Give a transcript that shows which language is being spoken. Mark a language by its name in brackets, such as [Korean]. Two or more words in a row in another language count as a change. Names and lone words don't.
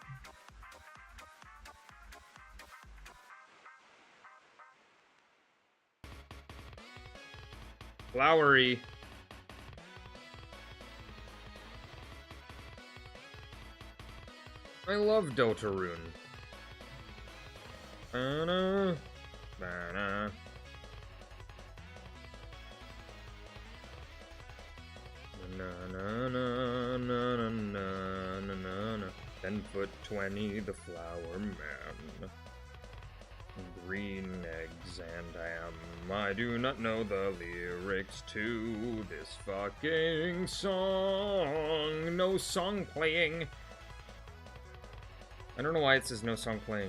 [English] Flowery. I love Deltarune. Ba-na, ba-na. Na na na na na na na na. 10'20", the flower man. Green eggs and ham. I do not know the lyrics to this fucking song. No song playing. I don't know why it says no song playing.